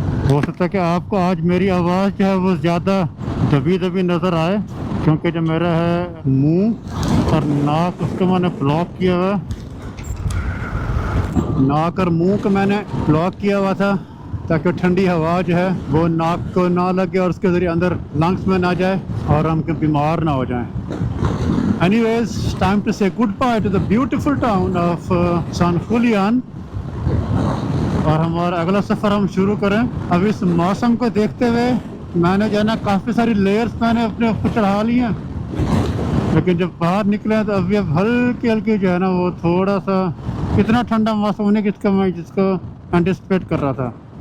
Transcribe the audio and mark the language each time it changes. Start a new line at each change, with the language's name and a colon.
Hindi: हो सकता है कि आपको आज मेरी आवाज़ जो है वो ज़्यादा दबी दबी नज़र आए, क्योंकि जो मेरा है मुंह और नाक उसको मैंने ब्लॉक किया हुआ है। नाक और मुंह को मैंने ब्लॉक किया हुआ था ताकि ठंडी हवा जो है वो नाक को ना लगे और उसके ज़रिए अंदर लंग्स में ना जाए और हम कहीं बीमार ना हो जाएं।
English: Anyways, time to say goodbye to the beautiful town of San Julian,
Hindi: और हमारा अगला सफ़र हम शुरू करें। अब इस मौसम को देखते हुए मैंने जो है ना काफ़ी सारी लेयर्स मैंने अपने ऊपर चढ़ा ली हैं, लेकिन जब बाहर निकले तो अभी अब हल्की हल्की जो है ना वो थोड़ा सा इतना ठंडा मौसम होने जिसको एंटिसिपेट कर रहा था।